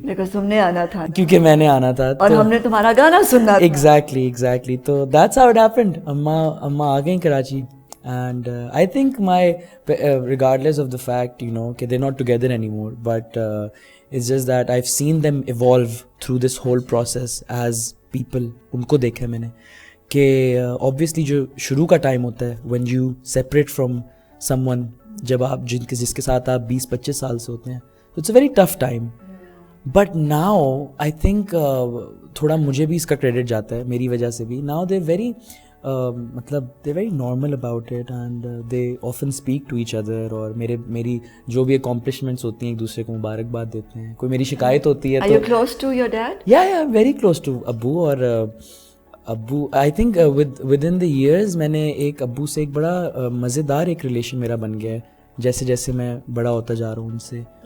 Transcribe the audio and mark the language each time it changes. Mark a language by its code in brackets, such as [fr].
[en] Because [ur] تمنے آنا تھا, کیونکہ میں نے آنا تھا اور ہم نے تمہارا گانا سننا تھا. [en] Exactly. تو that's how it happened. [ur] اماں آ گئیں Karachi, [en] and I think regardless of the fact, you know, کہ they're not together anymore, but it's just that I've seen them evolve through this whole process as people. [ur] ان کو دیکھا میں نے کہ obviously جو شروع کا ٹائم ہوتا ہے [en] when you separate from someone, [ur] جب آپ جس کے ساتھ آپ 20-25 سال سے ہوتے ہیں, [en] it's a very tough time. But now I think [ur] تھوڑا مجھے بھی اس کا کریڈٹ جاتا ہے میری وجہ سے بھی. [en] Now they're very مطلب they're very normal about it, and they often speak to each other, [ur] اور میری جو بھی accomplishments ہوتی ہیں ایک دوسرے کو مبارکباد دیتے ہیں. کوئی میری شکایت ہوتی ہے تو [en] Are you close to your dad? Yeah, very close to ابو. [ur] اور ابو I think within the years میں نے ابو سے ایک بڑا مزیدار ایک ریلیشن میرا بن گیا ہے جیسے جیسے میں بڑا ہوتا جا رہا ہوں ان سے.